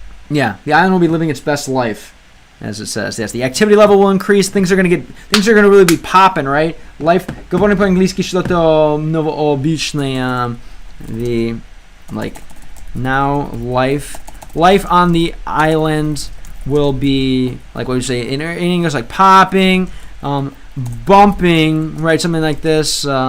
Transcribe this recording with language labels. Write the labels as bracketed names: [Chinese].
[English] Yeah, the island will be living its best life, as it says. Yes, the activity level will increase. Things are going to really be popping, right? Life. [Russian] Говорим по-английски что-то новообычное. [English] The now life on the island will be like what you say in English, like popping, bumping, right? Something like this.